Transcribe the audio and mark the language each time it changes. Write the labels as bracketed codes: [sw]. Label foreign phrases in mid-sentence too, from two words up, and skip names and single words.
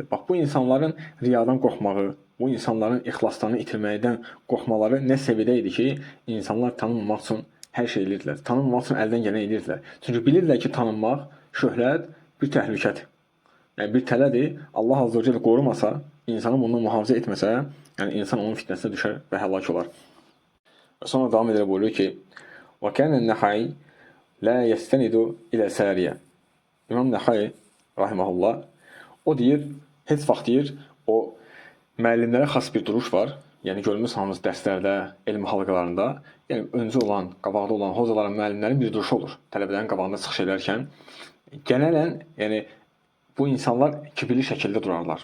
[az] Bax bu insanların riyadan qorxmağı, bu insanların ixlaslarını itirməkdən qorxmaları nə səviyyədə idi ki, insanlar tanınmamaq üçün hər şey edirdilər. Tanınmamaq üçün əldən gələn edirdilər. Çünki bilirdilər ki, tanınmaq, şöhrət bir təhlükədir. Yəni bir tələdir. Allah [ar] عز وجل [az] qorumasa, insanı bundan mühafizə etməsə, yəni insan onun fitnəsinə düşər və həlak olar. Və sonra davam edərək buyuruyor ki, [ar] وَكَانَ النَّحَيْ لَا يَسْتَنِدُ إِلَى سَارِيَ [az] İmam Nəxai rahimehullah o deyir, heç vaxt deyir, o müəllimlərə xas bir duruş var. Yəni görmüsünüz dərslərdə, elm halqalarında, yəni öncü olan, qabaqda olan hocaların, müəllimlərin bir duruşu olur. Tələbələrin qabağında çıxış edərkən genələn, yəni bu insanlar kibirli şəkildə durarlar.